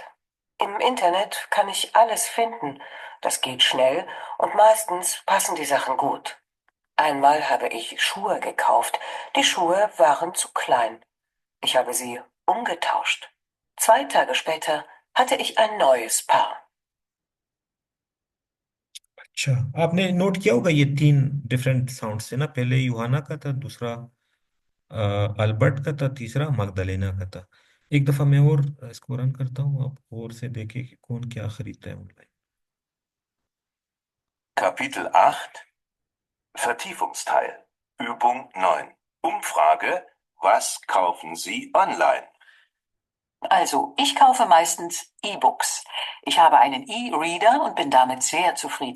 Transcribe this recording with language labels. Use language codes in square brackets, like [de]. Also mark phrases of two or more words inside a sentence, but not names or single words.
[de] Im Internet kann ich alles finden. Das geht schnell und meistens passen die Sachen gut. Einmal habe ich Schuhe gekauft. Die Schuhe waren zu klein. Ich habe sie umgetauscht. 2 Tage später hatte ich ein neues Paar. [hi] अच्छा, आपने नोट किया होगा ये तीन [en] different sound [hi] से ना, पहले यूहाना का था, दूसरा अल्बर्ट का था, तीसरा मगदलेना का था। एक दफा मैं और इसको रन करता हूँ, आप और से देखें कि कौन क्या खरीदता है ऑनलाइन। [de] Kapitel 8 Vertiefungsteil Übung 9 Umfrage Was kaufen Sie online? Also, ich kaufe meistens E-Books. Ich habe einen E-Reader und bin damit sehr zufrieden.